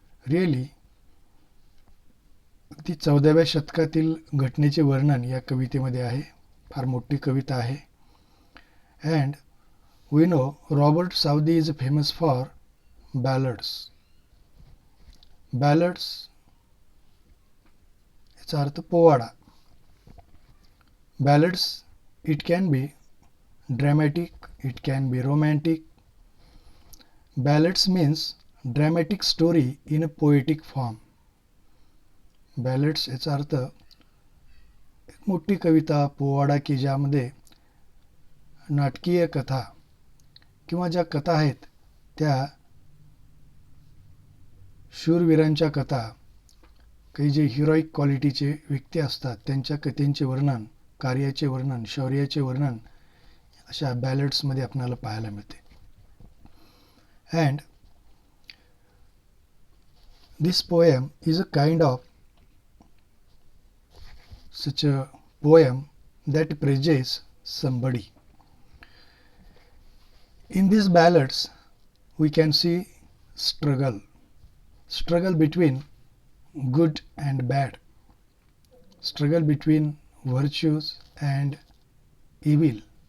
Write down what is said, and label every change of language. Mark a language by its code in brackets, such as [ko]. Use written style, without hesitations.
[mr] Really, ती 14व्या शतकातील घटनेचे वर्णन या कवितेमध्ये आहे. फार मोठी कविता आहे. [en] And we know Robert Southey is famous for ballads. [mr] Ballads याचा अर्थ पोवाडा. [en] Ballads, it can be dramatic, it can be romantic. Ballads means dramatic story in a poetic form. [mr] Ballads याचा अर्थ एक मोठी कविता, पोवाडा की ज्यामध्ये नाटकीय कथा किंवा ज्या कथा आहेत त्या शूरवीरांच्या कथा, काही जे हिरोईक क्वालिटीचे व्यक्ती असतात त्यांच्या कथेंचे वर्णन, कार्याचे वर्णन, शौर्याचे वर्णन अशा बॅलड्समध्ये आपल्याला पाहायला मिळते. [en] And this poem is a kind of such a poem that praises somebody. In these ballads, we can see struggle between good and bad, struggle between virtues and evil.